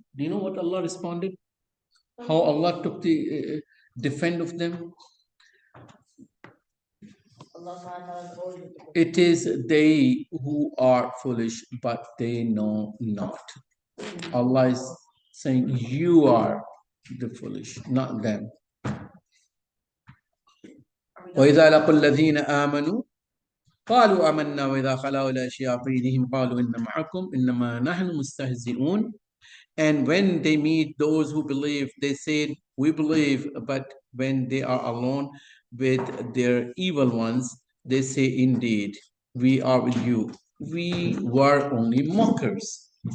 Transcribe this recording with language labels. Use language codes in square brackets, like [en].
[en] Do you know what Allah responded? How Allah took the defend of them? It is they who are foolish, but they know not. Allah is saying you are the foolish, not them. [ar] وإذا لقوا الذين آمنوا قالوا آمنا وإذا خلوا إلى شياطينهم قالوا إن معكم إنما نحن مستهزئون. [en] And when they meet those who believe, they say, we believe, but when they are alone with their evil ones, they say, indeed, we are with you. We were only mockers.